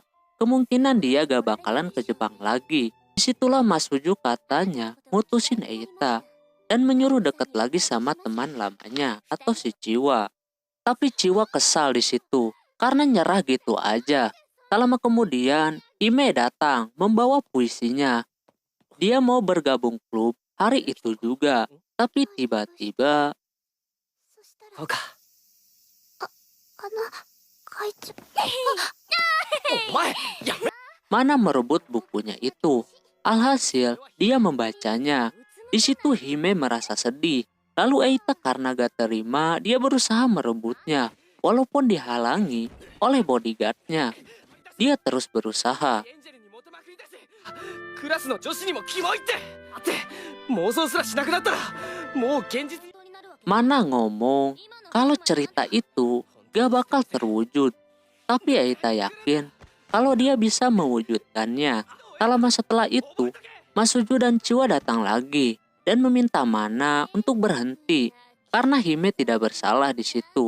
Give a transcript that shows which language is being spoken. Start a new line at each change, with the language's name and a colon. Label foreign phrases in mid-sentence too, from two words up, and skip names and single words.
Indonesian: Kemungkinan dia gak bakalan ke Jepang lagi. Disitulah Masuju katanya mutusin Eita dan menyuruh deket lagi sama teman lamanya atau si Chiwa. Tapi Chiwa kesal di situ karena nyerah gitu aja. Tak lama kemudian Hime datang membawa puisinya. Dia mau bergabung klub hari itu juga. Tapi tiba-tiba
Japanese: そうか会長。お前やめ
Indonesian: mana merebut bukunya itu. Alhasil dia membacanya. Di situ Hime merasa sedih. Lalu Eita karena gak terima dia berusaha merebutnya. Walaupun dihalangi oleh bodyguardnya. Dia terus berusaha.
Japanese: エンジェルにモテまくりだしクラスの女子にもキモいってだって妄想すらしなくなったらもう現実
Indonesian: Mana ngomong kalau cerita itu gak bakal terwujud. Tapi Eita yakin kalau dia bisa mewujudkannya. Tak lama setelah itu, Masuju dan Chiwa datang lagi dan meminta Mana untuk berhenti karena Hime tidak bersalah di situ.